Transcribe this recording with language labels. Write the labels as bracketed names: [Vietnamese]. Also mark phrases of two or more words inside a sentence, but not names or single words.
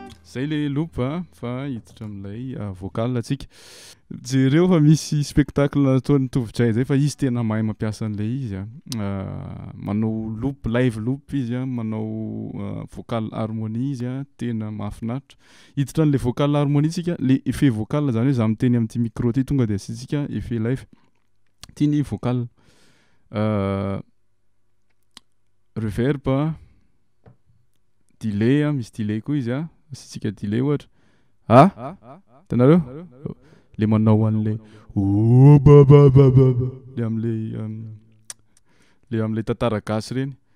[Malagasy] zay le lopa fa hiditra am'lay vocal atsika jereo fa misy spectacle ataony tovitray zay fa izy tena mahay mampiasa an'le izy manao [English] loop live loop [Malagasy] izy manao vocal harmonie izy tena mahafinaritra hiditra an'le vocal harmonie tsika le effet vocal zany hoe za miteny am'ty micro ty tonga de asitsika effet live tiany vocal [English] reverb delay [Malagasy] misy delay koa izy asitsika delay ohatra tanareo le manao an'le le am'le le am'le tantara gasy reny